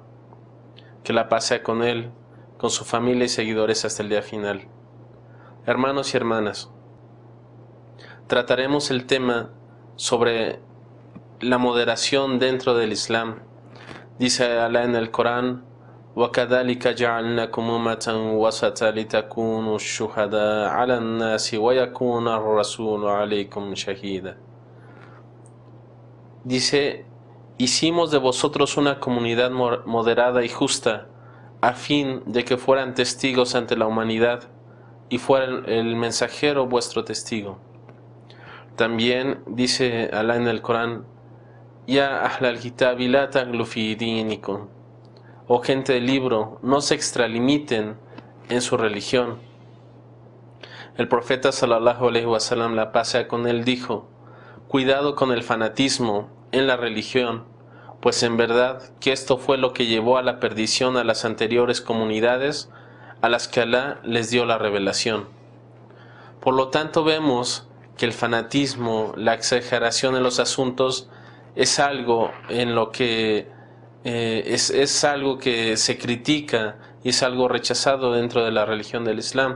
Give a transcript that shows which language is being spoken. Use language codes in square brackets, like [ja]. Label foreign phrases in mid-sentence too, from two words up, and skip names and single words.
[es] Que la paz sea con Él, con su familia y seguidores hasta el día final. Hermanos y hermanas, trataremos el tema sobre la moderación dentro del Islam. Dice Alá en el Corán: [ar] وَكَذَلِكَ جَعَلْنَاكُمْ أُمَّةً وَسَطًا لِتَكُونُوا شُهَدَاءَ عَلَى النَّاسِ وَيَكُونَ الرَّسُولُ عَلَيْكُمْ شَهِيدًا. [es] Dice: hicimos de vosotros una comunidad moderada y justa, a fin de que fueran testigos ante la humanidad, y fuera el mensajero vuestro testigo. También dice Alá en el Corán: [ar] يا أهل الكتاب لا تغلوا في دينكم. [es] Oh gente del libro, no se extralimiten en su religión. El profeta [ar] صلى الله عليه وسلم, [es] la paz sea con él, dijo: cuidado con el fanatismo en la religión, pues en verdad que esto fue lo que llevó a la perdición a las anteriores comunidades a las que Alá les dio la revelación. Por lo tanto, vemos que el fanatismo, la exageración en los asuntos, es algo en lo que es algo que se critica y es algo rechazado dentro de la religión del Islam.